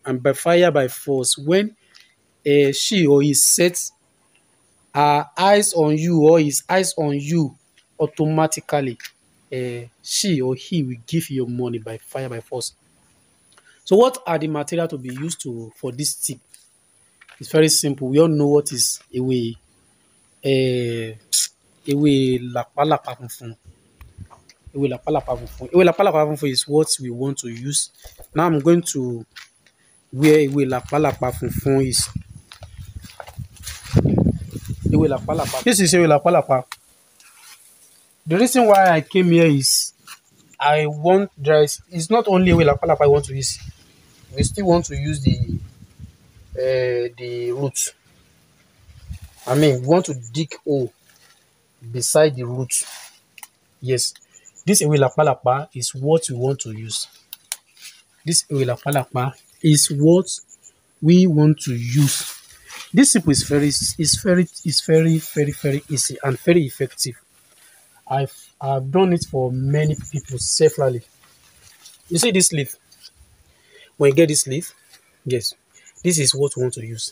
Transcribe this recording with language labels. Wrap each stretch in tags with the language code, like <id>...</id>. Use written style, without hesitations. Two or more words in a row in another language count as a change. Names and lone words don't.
<en>And by fire by force, when she or he sets her eyes on you or his eyes on you, automatically she or he will give you your money by fire by force. So what are the material to be used for this tip? It's very simple. We all know what is</en> <yo>ewe lapalapa funfun. Ewe lapalapa funfun. Ewe lapalapa funfun</yo> <en>is what we want to use. Now I'm going to where</en> <yo>ewe lapalapa funfun</yo> <en>is. This is</en> <yo>ewe lapalapa.</yo> <en>The reason why I came here is it's not only</en> <yo>ewe lapalapa</yo> <en>I want to use. We still want to use the root. I mean, we want to dig hole beside the root. Yes, this</en> <yo>ewe lapalapa</yo> <en>is what we want to use. This</en> <yo>ewe lapalapa</yo> <en>is what we want to use. This tip is very easy and very effective. I've done it for many people severally. You see this leaf? When you get this leaf, yes, this is what we want to use.</en>